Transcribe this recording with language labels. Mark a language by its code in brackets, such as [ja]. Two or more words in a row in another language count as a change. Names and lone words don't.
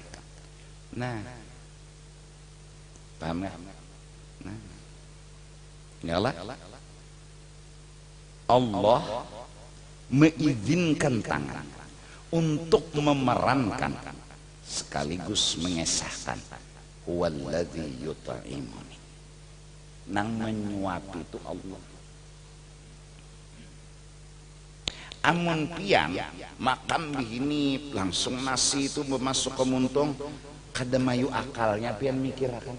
[id] Nah, paham nggak? Nah, nyala. Allah mengizinkan tangan untuk memerankan sekaligus mengesahkan. [ar] Huwallazi yut'imuni. [bjn] Nang menyuapi itu Allah. Amun pian makan begini langsung nasi itu masuk ke muntung, kada mayu akalnya pian mikir akan.